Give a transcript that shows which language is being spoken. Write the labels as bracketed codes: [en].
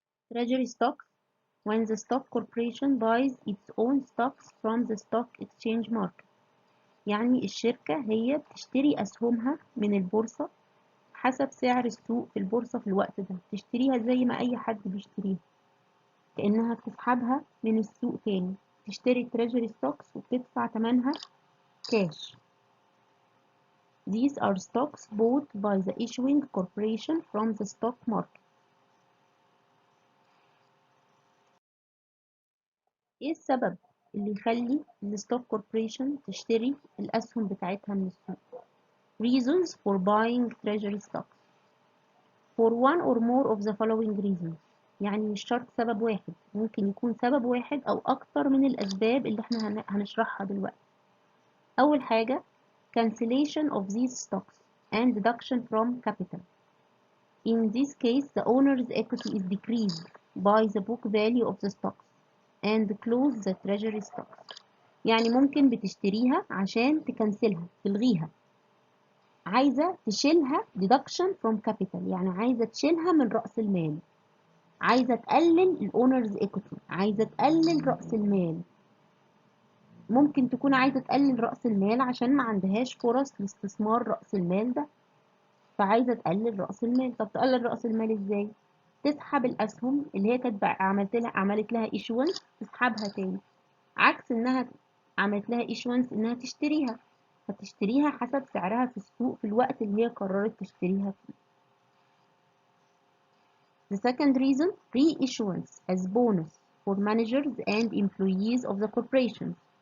[en] Treasury stocks when the stock corporation buys its own stocks from the stock exchange market. [ar] يعني الشركة هي بتشتري أسهمها من البورصة حسب سعر السوق في البورصة في الوقت ده، تشتريها زي ما أي حد بيشتريها، كأنها بتسحبها من السوق تاني. تشتري [en] treasury stocks [ar] وبتدفع تمنها كاش. [en] These are stocks bought by the issuing corporation from the stock market. [ar] ايه السبب اللي يخلي الستوك كوربريشن تشتري الأسهم بتاعتها من السوق؟ [en] Reasons for buying treasury stocks. For one or more of the following reasons. [ar] يعني مش شرط سبب واحد، ممكن يكون سبب واحد أو أكتر من الأسباب اللي احنا هنشرحها دلوقتي. أول حاجة [en] cancellation of these stocks and deduction from capital. In this case, the owner's equity is decreased by the book value of the stocks and close the treasury stocks. [ar] يعني ممكن بتشتريها عشان تكنسلها، تلغيها، عايزة تشيلها [en] deduction from capital، [ar] يعني عايزة تشيلها من رأس المال، عايزة تقلل الأونرز equity، عايزة تقلل رأس المال. ممكن تكون عايزة تقلل رأس المال عشان ما عندهاش فرص لاستثمار رأس المال ده، فعايزة تقلل رأس المال. طب تقلل رأس المال ازاي؟ تسحب الأسهم اللي هي كانت عملت لها issuance، تسحبها تاني، عكس انها عملت لها issuance انها تشتريها، فتشتريها حسب سعرها في السوق في الوقت اللي هي قررت تشتريها فيه. [en] The second reason, reissuance as bonus for managers and employees of the corporation.